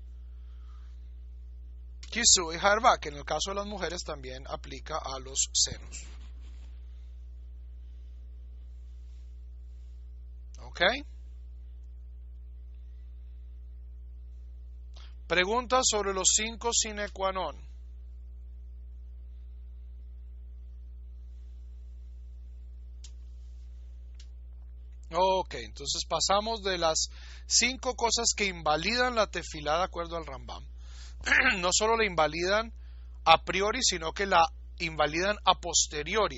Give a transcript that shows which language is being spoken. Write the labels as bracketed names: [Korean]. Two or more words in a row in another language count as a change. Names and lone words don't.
[Spanish] Kisu y harva, que en el caso de las mujeres también aplica a los senos. ¿Ok? Pregunta sobre los 5 sine qua non. Ok, entonces pasamos de las 5 cosas que invalidan la tefilá de acuerdo al Rambam. No solo la invalidan [Latin] a priori, [Spanish] sino que la invalidan [Latin] a posteriori.